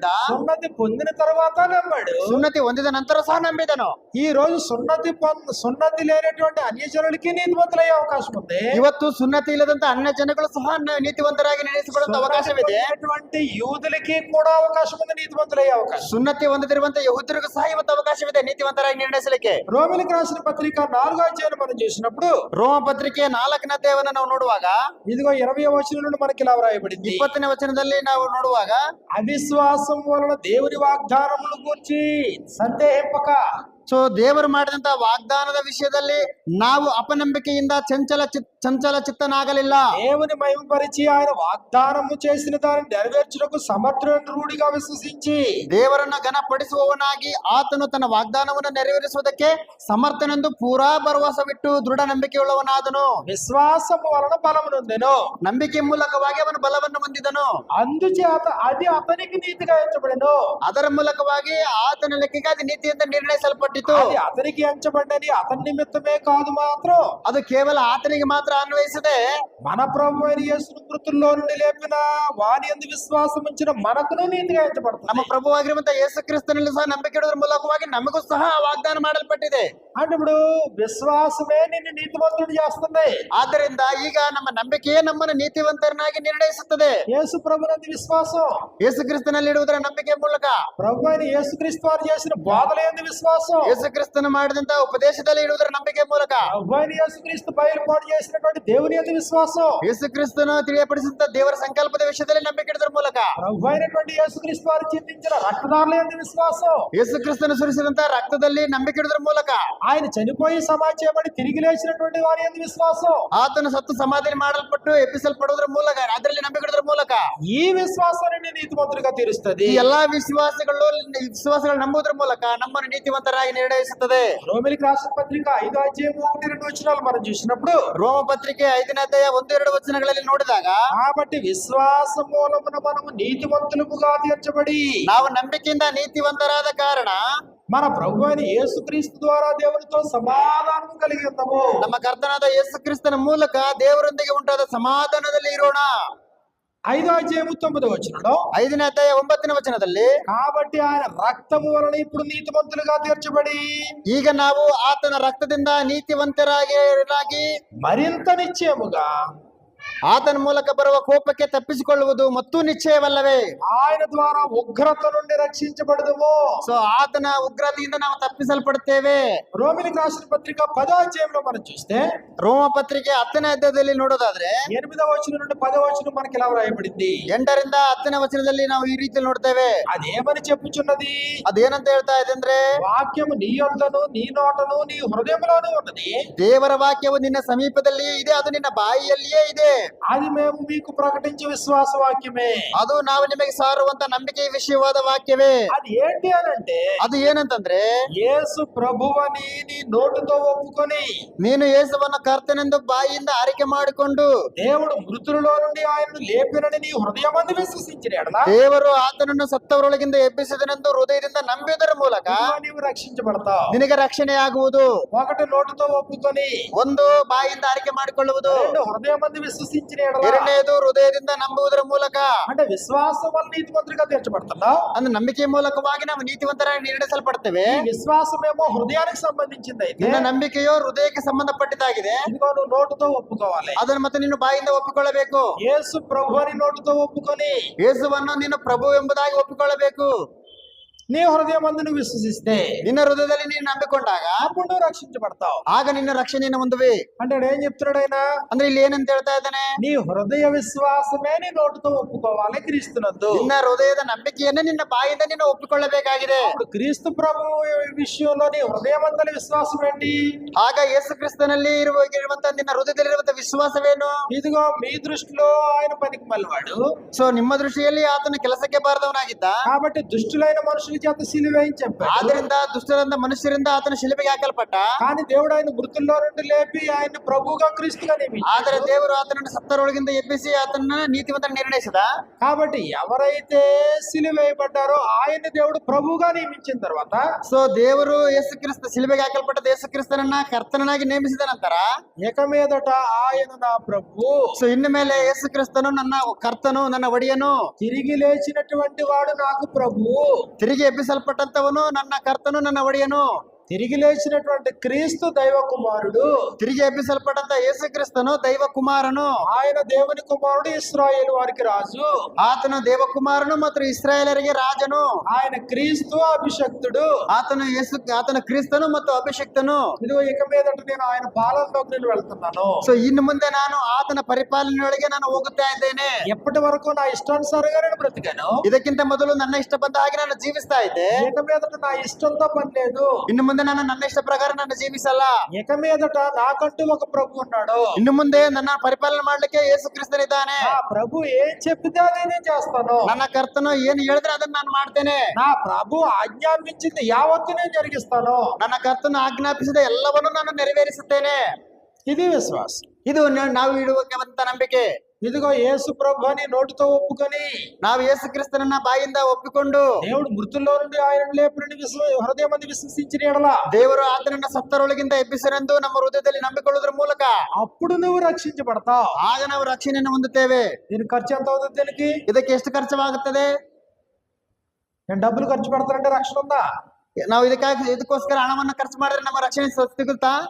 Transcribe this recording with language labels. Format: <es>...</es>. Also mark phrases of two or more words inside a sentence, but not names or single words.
<te>సున్నతి పొందిన తర్వాత నమ్మాడు.</te> <kn>ಸುನ್ನತಿ ಹೊಂದಿದ ನಂತರ ಸಹ ನಂಬಿದನು.</kn> <te>ఈ రోజు సున్నతి లేనటువంటి అన్యజనులకి నీతిమంతులయ్యే అవకాశం ఉంది.</te> <kn>ಇವತ್ತು ಸುನ್ನತಿ ಇಲ್ಲದಂತ ಅನ್ಯ ಜನಗಳು ಸಹ ನೀತಿವಂತರಾಗಿ ನಿರ್ಣಯಿಸಪಡುವಂತ ಅವಕಾಶವಿದೆ.</kn> <te>సున్నతి యూదులకి కూడా అవకాశం ఉంది నీతిమంతులయ్యే అవకాశం.</te> <kn>ಸುನ್ನತಿ ಹೊಂದಿರುವಂತ ಯಹೂದ್ಯರಿಗೂ ಸಹ ಇವತ್ತು ಅವಕಾಶವಿದೆ ನೀತಿವಂತರಾಗಿ ನಿರ್ಣಯಿಸಲಿಕ್ಕೆ.</kn> <te>రోమిలికి రాసిన పత్రిక 4వ అధ్యాయం మనం చూసినప్పుడు,</te> <kn>ರೋಮ ಪತ್ರಿಕೆ 4ನೇ ಅಧ್ಯಾಯವನ್ನು ನಾವು ನೋಡುವಾಗ,</kn> <te>ఇదిగో 20వ వచనం నుండి మనకి ఇలా వ్రాయబడింది.</te> <kn>20ನೇ ವಚನದಲ್ಲಿ ನಾವು ನೋಡುವಾಗ,</kn> <te>అవిశ్వాసం వలన దేవుని వాగ్దానముల గురించి సందేహింపక,</te> <kn>ಸೊ ದೇವರು ಮಾಡಿದಂತ ವಾಗ್ದಾನದ ವಿಷಯದಲ್ಲಿ ನಾವು ಅಪನಂಬಿಕೆಯಿಂದ ಚಂಚಲ ಚಿತ್ತನಾಗಲಿಲ್ಲ.</kn> <te>దేవుని మహిమపరిచి ఆయన వాగ్దానము చేసిన దానిని నెరవేర్చుటకు సమర్థుడిగా విశ్వసించి,</te> <kn>ದೇವರನ್ನು ಘನಪಡಿಸುವವನಾಗಿ ಆತನು ತನ್ನ ವಾಗ್ದಾನವನ್ನು ನೆರವೇರಿಸುವುದಕ್ಕೆ ಸಮರ್ಥನೆಂದು ಪೂರಾ ಭರವಸವಿಟ್ಟು ದೃಢ ನಂಬಿಕೆಯುಳ್ಳವನಾದನು.</kn> <te>విశ్వాసము వలన బలము నొందెను.</te> <kn>ನಂಬಿಕೆ ಮೂಲಕವಾಗಿ ಅವನು ಬಲವನ್ನು ಹೊಂದಿದನು.</kn> <te>అందుచేత అది అతనికి నీతిగా ఎంచబడెను.</te> <kn>ಅದರ ಮೂಲಕವಾಗಿ ಆತನ ಲೆಕ್ಕಕ್ಕೆ ಅದು ನೀತಿಯಿಂದ ನಿರ್ಣಯಿಸಲ್ಪಟ್ಟಿತು.</kn> <te>అది అతనికి ఎంచబడ్డని అతని నిమిత్తమే కాదు మాత్రం,</te> <kn>ಅದು ಕೇವಲ ಆತನಿಗೆ ಮಾತ್ರ ಅನ್ವಯಿಸದೆ,</kn> <te>మన ప్రభు అయిన యేసును మృతుల్లో నుండి లేపిన వాని యందు విశ్వాసం ఉంచిన మనకును నీతిగా ఎంచబడుతుంది.</te> <kn>ನಮ್ಮ ಪ್ರಭುವಾಗಿರುವಂತಹ ಯೇಸು ಕ್ರಿಸ್ತನಲ್ಲಿ ಸಹ ನಂಬಿಕೆ ಇಡುವುದರ ಮೂಲಕವಾಗಿ ನಮಗೂ ಸಹ ವಾಗ್ದಾನ ಮಾಡಲ್ಪಟ್ಟಿದೆ.</kn> <te>అంటే ఇప్పుడు విశ్వాసమే నిన్ను నీతిమంతుడు చేస్తుంది.</te> <kn>ಆದ್ದರಿಂದ ಈಗ ನಮ್ಮ ನಂಬಿಕೆಯೇ ನಮ್ಮನ್ನು ನೀತಿವಂತರನ್ನಾಗಿ ನಿರ್ಣಯಿಸುತ್ತದೆ.</kn> <te>యేసు ప్రభునందు విశ్వాసం,</te> <kn>ಯೇಸು ಕ್ರಿಸ್ತನಲ್ಲಿ ಇಡುವುದರ ನಂಬಿಕೆ ಮೂಲಕ,</kn> <te>ప్రభు అయిన యేసుక్రీస్తు వారు చేసిన బోధల యందు విశ్వాసం,</te> <kn>ಯೇಸು ಕ್ರಿಸ್ತನು ಮಾಡಿದಂತಹ ಉಪದೇಶದಲ್ಲಿ ಇಡುವುದರ ನಂಬಿಕೆ ಮೂಲಕ,</kn> <te>ప్రభు అయిన యేసుక్రీస్తు బయలుపాటు చేసిన తెలియపరిచినటువంటి దేవుని యందు విశ్వాసం,</te> <kn>ಯೇಸುಕ್ರಿಸ್ತನು ತಿಳಿಯಪಡಿಸಿದಂತ ದೇವರ ಸಂಕಲ್ಪದ ವಿಷಯದಲ್ಲಿ ನಂಬಿಕೆ ಇಡುವುದರ ಮೂಲಕ,</kn> <te>ప్రభు అయినటువంటి యేసుక్రీస్తు వారు చిందించిన రక్తదారుల యందు విశ్వాసం,</te> <kn>ಯೇಸುಕ್ರಿಸ್ತನು ಸುರಿಸಿದಂತ ರಕ್ತದಲ್ಲಿ ನಂಬಿಕೆ ಇಡುವುದರ ಮೂಲಕ,</kn> <te>ఆయన చనిపోయి సమాధి చేయబడి తిరిగి లేచినటువంటి వారి యందు విశ్వాసం,</te> <kn>ಆತನು ಸತ್ತು ಸಮಾಧಿ ಮಾಡಲ್ಪಟ್ಟು ಎಬ್ಬಿಸಲ್ಪಡುವುದರ ಮೂಲಕ, ಅದರಲ್ಲಿ ನಂಬಿಕೆ ಇಡುವುದರ ಮೂಲಕ</kn> <te>ఈ విశ్వాసాన్ని నీతిమంతులుగా తీరుస్తుంది.</te> <kn>ಈ ಎಲ್ಲಾ ವಿಶ್ವಾಸಗಳು ನಂಬುವುದರ ಮೂಲಕ ನಮ್ಮನ್ನು ನೀತಿವಂತರಾಗಿ ನಿರ್ಣಯಿಸುತ್ತದೆ.</kn> <te>రోమిలికి రాసిన పత్రిక 5:1-2 మనం చూసినప్పుడు,</te> <kn>ರೋಮ ಪತ್ರಿಕೆ 5ನೇ ಅಧ್ಯಾಯ 1-2 ವಚನಗಳಲ್ಲಿ ನೋಡಿದಾಗ,</kn> <te>కాబట్టి విశ్వాస మూలమున మనము నీతిమంతులుగా తీర్చబడి,</te> <kn>ನಾವು ನಂಬಿಕೆಯಿಂದ ನೀತಿವಂತರಾದ ಕಾರಣ</kn> <te>మన ప్రభు అయిన యేసుక్రీస్తు ద్వారా దేవునితో సమాధానం కలిగి ఉన్నాము.</te> <kn>ನಮ್ಮ ಕರ್ತನಾದ ಯೇಸುಕ್ರಿಸ್ತನ ಮೂಲಕ ದೇವರೊಂದಿಗೆ ಉಂಟಾದ ಸಮಾಧಾನದಲ್ಲಿ ಇರೋಣ. 5:9 5ನೇ ಅಧ್ಯಾಯ 9ನೇ ವಚನದಲ್ಲಿ,</kn> <te>కాబట్టి ఆయన రక్తము వలన ఇప్పుడు నీతిమంతులుగా తీర్చబడి,</te> <kn>ಈಗ ನಾವು ಆತನ ರಕ್ತದಿಂದ ನೀತಿವಂತರಾಗಿ</kn> <te>మరింత నిశ్చయముగా</te> <kn>ಆತನ ಮೂಲಕ ಬರುವ ಕೋಪಕ್ಕೆ ತಪ್ಪಿಸಿಕೊಳ್ಳುವುದು ಮತ್ತು ನಿಶ್ಚಯವಲ್ಲವೇ?</kn> <te>ఆయన ద్వారా ఉగ్రత నుండి రక్షించబడదుము.</te> <kn>ಸೊ ಆತನ ಉಗ್ರತೆಯಿಂದ ನಾವು ತಪ್ಪಿಸಲ್ಪಡುತ್ತೇವೆ.</kn> <te>రోమిలికి రాసిన పత్రిక 10వ మనం చూస్తే,</te> <kn>ರೋಮ ಪತ್ರಿಕೆ 10ನೇ ಅಧ್ಯಾಯದಲ್ಲಿ ನೋಡೋದಾದ್ರೆ</kn> <te>8-10 మనకి ఇలా వ్రాయబడింది.</te> <kn>8ರಿಂದ 10ನೇ ವಚನದಲ್ಲಿ ನಾವು ಈ ರೀತಿ ನೋಡ್ತೇವೆ.</kn> <te>అదేమని చెప్పుచున్నది?</te> <kn>ಅದೇನಂತ ಹೇಳ್ತಾ ಇದೆ ಅಂದ್ರೆ,</kn> <te>వాక్యము నీ యొద్దను నీ నోటను నీ హృదయంలోనూ ఉన్నది,</te> <kn>ದೇವರ ವಾಕ್ಯವು ನಿನ್ನ ಸಮೀಪದಲ್ಲಿಯೇ ಇದೆ, ಅದು ನಿನ್ನ ಬಾಯಿಯಲ್ಲಿಯೇ ಇದೆ.</kn> <te>అది మేము మీకు ప్రకటించే విశ్వాస వాక్యమే.</te> <kn>ಅದು ನಾವು ನಿಮಗೆ ಸಾರುವಂತ ನಂಬಿಕೆ ವಿಷಯವಾದ ವಾಕ್ಯವೇ.</kn> <te>అది ఏంటి అనంటే,</te> <kn>ಅದು ಏನಂತಂದ್ರೆ,</kn> <te>యేసు ప్రభువని నీ నోటితో ఒప్పుకొని,</te> <kn>ನೀನು ಯೇಸುವನ್ನು ಕರ್ತನೆಂದು ಬಾಯಿಯಿಂದ ಆರಿಕೆ ಮಾಡಿಕೊಂಡು,</kn> <te>దేవుడు మృతులలో నుండి ఆయనను లేపినని నీ హృదయమందు విశ్వసించిన ఎడల</te> <kn>ದೇವರು ಆತನನ್ನು ಸತ್ತವರೊಳಗಿಂದ ಎಬ್ಬಿಸಿದನೆಂದು ಹೃದಯದಿಂದ ನಂಬುವುದರ ಮೂಲಕ</kn> <te>నీవు రక్షించబడతావు.</te> <kn>ನಿನಗೆ ರಕ್ಷಣೆ ಆಗುವುದು.</kn> <te>ఒకటి నోటితో ఒప్పుకొని,</te> <kn>ಒಂದು, ಬಾಯಿಯಿಂದ ಆರಿಕೆ ಮಾಡಿಕೊಳ್ಳುವುದು.</kn> <te>రెండు హృదయమందు విశ్వసించిన ఎడల,</te> <kn>ಎರಡನೇದು ಹೃದಯದಿಂದ ನಂಬುವುದರ ಮೂಲಕ.</kn> <te>అంటే విశ్వాసం వల్ల నీతిమంతులుగా తీర్చబడుతున్నావు.</te> <kn>ಅಂದ್ರೆ ನಂಬಿಕೆ ಮೂಲಕವಾಗಿ ನಾವು ನೀತಿವಂತರಾಗಿ ನಿರ್ಣಯಿಸಲ್ಪಡ್ತೇವೆ.</kn> <te>ఈ విశ్వాసమేమో హృదయానికి సంబంధించింది. అయితే</te> <kn>ನಿನ್ನ ನಂಬಿಕೆಯು ಹೃದಯಕ್ಕೆ ಸಂಬಂಧಪಟ್ಟಿದ್ದಾಗಿದೆ.</kn> <te>ఇదిగో నువ్వు నోటితో ఒప్పుకోవాలి.</te> <kn>ಅದನ್ನು ಮತ್ತೆ ನೀನು ಬಾಯಿಂದ ಒಪ್ಪಿಕೊಳ್ಳಬೇಕು.</kn> <te>యేసు ప్రభు అని నోటితో ఒప్పుకొని,</te> <kn>ಯೇಸುವನ್ನು ನೀನು ಪ್ರಭು ಎಂಬುದಾಗಿ ಒಪ್ಪಿಕೊಳ್ಳಬೇಕು.</kn> <te>నీ హృదయమందు నువ్వు విశ్వసిస్తే,</te> <kn>ನಿನ್ನ ಹೃದಯದಲ್ಲಿ ನೀನು ನಂಬಿಕೊಂಡಾಗ</kn> <te>అప్పుడు నువ్వు రక్షించబడతావు.</te> <kn>ಆಗ ನಿನ್ನ ರಕ್ಷಣೆಯನ್ನು ಹೊಂದುವೆ.</kn> <te>అంటే ఏం చెప్తున్నాడు ఆయన?</te> <kn>ಅಂದ್ರೆ ಇಲ್ಲಿ ಏನಂತ ಹೇಳ್ತಾ ಇದ್ದಾನೆ?</kn> <te>నీ హృదయ విశ్వాసమే నీ నోటితో ఒప్పుకోవాలి క్రీస్తునందు.</te> <kn>ನಿನ್ನ ಹೃದಯದ ನಂಬಿಕೆಯನ್ನೇ ನಿನ್ನ ಬಾಯಿಂದ ನೀನು ಒಪ್ಪಿಕೊಳ್ಳಬೇಕಾಗಿದೆ.</kn> <te>ఇప్పుడు క్రీస్తు ప్రభు విషయంలో నీ హృదయమందలి విశ్వాసం ఏంటి?</te> <kn>ಆಗ ಯೇಸು ಕ್ರಿಸ್ತನಲ್ಲಿ ಇರುವಂತ ನಿನ್ನ ಹೃದಯದಲ್ಲಿರುವಂತ ವಿಶ್ವಾಸವೇನು?</kn> <te>ఇదిగో మీ దృష్టిలో ఆయన పనికి మళ్ళవాడు,</te> <kn>ಸೊ ನಿಮ್ಮ ದೃಷ್ಟಿಯಲ್ಲಿ ಆತನ ಕೆಲಸಕ್ಕೆ ಬಾರದವನಾಗಿದ್ದ.</kn> <te>కాబట్టి దుష్టులైన మనుషుల చేత సిలువేయించి చెప్పాడు.</te> <kn>ಆದ್ರಿಂದ ದುಷ್ಟರಂತ ಮನುಷ್ಯರಿಂದ ಆತನ ಶಿಲುಬೆಗೆ ಹಾಕಲ್ಪಟ್ಟ.</kn> <te>కానీ దేవుడు ఆయన మృతుల్లో నుండి లేపి ఆయన ప్రభువుగా క్రీస్తుగా నియమించాడు.</te> <kn>ಆದರೆ ದೇವರು ಆತನನ್ನು ಸತ್ತರೊಳಗಿಂದ ಎಬ್ಬಿಸಿ ಆತನ ನೀತಿವಂತ ನಿರ್ಣಯಿಸಿದ.</kn> <te>కాబట్టి ఎవరైతే సిలువేయబడ్డారో ఆయన దేవుడు ప్రభువుగా నియమించిన తర్వాత,</te> <kn>ಸೊ ದೇವರು ಯೇಸು ಕ್ರಿಸ್ತ ಶಿಲುಬೆಗೆ ಹಾಕಲ್ಪಟ್ಟ ಯೇಸು ಕ್ರಿಸ್ತನನ್ನ ಕರ್ತನಾಗಿ ನೇಮಿಸಿದ ನಂತರ,</kn> <te>ఇక మీదట ఆయన నా ప్రభు,</te> <kn>ಸೊ ಇನ್ನು ಮೇಲೆ ಯೇಸು ಕ್ರಿಸ್ತನು ನನ್ನ ಕರ್ತನು, ನನ್ನ ಒಡೆಯನು,</kn> <te>తిరిగి లేచినటువంటి వాడు నాకు ప్రభు,</te> <kn>ತಿರುಗಿ ಎಬ್ಬಿಸಲ್ಪಟ್ಟಂತವನು ನನ್ನ ಕರ್ತನು, ನನ್ನ ಒಡೆಯನು.</kn> <te>తిరిగి లేచినటువంటి క్రీస్తు దైవ కుమారుడు,</te> <kn>ತಿರುಗಿ ಎಬ್ಬಿಸಲ್ಪಟ್ಟಂತ ಯೇಸು ಕ್ರಿಸ್ತನು ದೈವ ಕುಮಾರನು.</kn> <te>ఆయన దేవుని కుమారుడు, ఇశ్రాయేలు వారికి రాజు.</te> <kn>ಆತನು ದೇವಕುಮಾರನು ಮತ್ತು ಇಸ್ರಾಯೇಲರಿಗೆ ರಾಜನು.</kn> <te>ఆయన క్రీస్తు అభిషక్తుడు.</te> <kn>ಆತನ ಕ್ರಿಸ್ತನು ಮತ್ತು ಅಭಿಷಕ್ತನು.</kn> <te>ఇదిగో ఇక మీదట నేను ఆయన పాలనలోకి నేను వెళ్తున్నాను.</te> <kn>ಸೊ ಇನ್ನು ಮುಂದೆ ನಾನು ಆತನ ಪರಿಪಾಲನೆಯೊಳಗೆ ನಾನು ಹೋಗುತ್ತಾ ಇದ್ದೇನೆ.</kn> <te>ఎప్పటి వరకు నా ఇష్టానుసారంగా నేను బ్రతికాను.</te> <kn>ಇದಕ್ಕಿಂತ ಮೊದಲು ನನ್ನ ಇಷ್ಟ ಬಂದ ಹಾಗೆ ನಾನು ಜೀವಿಸ್ತಾ ಇದ್ದೆ.</kn> <te>ఇక మీదట నా ఇష్టంతో పని లేదు.</te> <kn>ಇನ್ನು ಮುಂದೆ ನಾನು ನನ್ನ ಇಷ್ಟ ಪ್ರಕಾರ ನಾನು ಜೀವಿಸಲ್ಲ.</kn> <te>ఇక మీదట నాకంటూ ఒక ప్రభు ఉన్నాడు.</te> <kn>ಇನ್ನು ಮುಂದೆ ನನ್ನ ಪರಿಪಾಲನೆ ಮಾಡ್ಲಿಕ್ಕೆ ಯೇಸು ಕ್ರಿಸ್ತನಿದ್ದಾನೆ.</kn> <te>నా ప్రభు ఏం చెప్తే అదే నేను చేస్తాను.</te> <kn>ನನ್ನ ಕರ್ತನು ಏನು ಹೇಳಿದ್ರೆ ಅದನ್ನ ನಾನು ಮಾಡ್ತೇನೆ.</kn> <te>నా ప్రభు ఆజ్ఞాపించింది యావత్తు నేను జరిగిస్తాను.</te> <kn>ನನ್ನ ಕರ್ತನು ಆಜ್ಞಾಪಿಸಿದ ಎಲ್ಲವನ್ನು ನಾನು ನೆರವೇರಿಸುತ್ತೇನೆ.</kn> <te>ఇది విశ్వాసం.</te> <kn>ಇದು ನಾವು ಇಡುವಂತ ನಂಬಿಕೆ.</kn> <te>ఇదిగో యేసు ప్రభు అని నోటితో ఒప్పుకొని,</te> <kn>ನಾವು ಯೇಸು ಕ್ರಿಸ್ತನನ್ನ ಬಾಯಿಂದ ಒಪ್ಪಿಕೊಂಡು,</kn> <te>దేవుడు మృతుల్లో నుండి ఆయన లేపునని హృదయమందు విశ్వసించిన ఎడల,</te> <kn>ದೇವರು ಆತನನ್ನ ಸತ್ತರೊಳಗಿಂದ ಎಬ್ಬಿಸರೆಂದು ನಮ್ಮ ಹೃದಯದಲ್ಲಿ ನಂಬಿಕೊಳ್ಳುವುದರ ಮೂಲಕ</kn> <te>అప్పుడు నువ్వు రక్షించబడతావు.</te> <kn>ಆಗ ನಾವು ರಕ್ಷಣೆಯನ್ನು ಹೊಂದುತ್ತೇವೆ.</kn> <te>దీని ఖర్చు ఎంత అవుతుంది? దీనికి</te> <kn>ಇದಕ್ಕೆ ಎಷ್ಟು ಖರ್ಚವಾಗುತ್ತದೆ?</kn> <te>నేను డబ్బులు ఖర్చు పెడతానంటే రక్షణ ఉందా?</te> <kn>ನಾವು ಇದಕ್ಕೋಸ್ಕರ ಹಣವನ್ನು ಖರ್ಚು ಮಾಡಿದ್ರೆ ನಮ್ಮ ರಕ್ಷಣೆ ಸಿಗುತ್ತಾ?</kn>